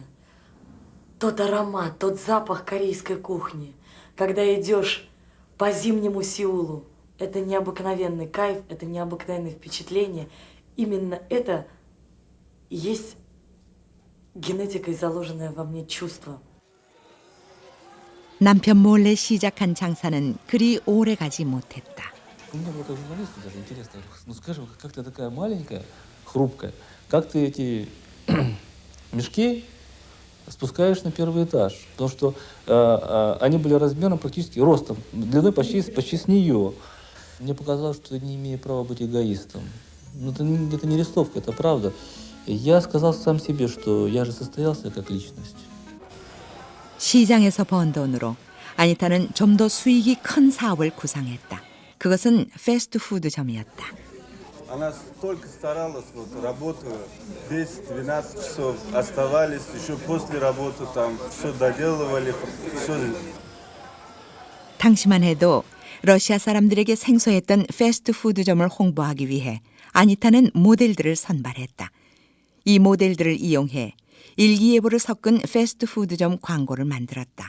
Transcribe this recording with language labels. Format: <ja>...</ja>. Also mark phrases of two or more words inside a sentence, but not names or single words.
<ru>Тот аромат, тот запах корейской кухни, когда идешь по зимнему Сеулу, это необыкновенный кайф, это необыкновенное впечатление. Именно это и есть генетикой заложенное во мне чувство.</ru> <ko>남편 몰래 시작한 장사는 그리 오래 가지 못했다.</ko> <ru>У меня было как журналисту даже интересно. Ну скажи, как ты такая маленькая, хрупкая, как ты эти мешки спускаешь на первый этаж? Потому что они были размером практически ростом, длиной почти с нее. Мне показалось, что я не имею права быть эгоистом. Ну, это не рисовка, это правда. Я сказал сам себе, что я же состоялся как личность.</ru> <ko>시장에서 번 돈으로 아니타는 좀 더 수익이 큰 사업을 구상했다. 그것은 패스트푸드점이었다.</ko> <ru>Она столько старалась, вот, работая 10-12 часов, оставались еще после работы, там, все доделывали, все.</ru> <ko>당시만 해도 러시아 사람들에게 생소했던 패스트푸드점을 홍보하기 위해 아니타는 모델들을 선발했다. 이 모델들을 이용해 일기예보를 섞은 패스트푸드점 광고를 만들었다.</ko>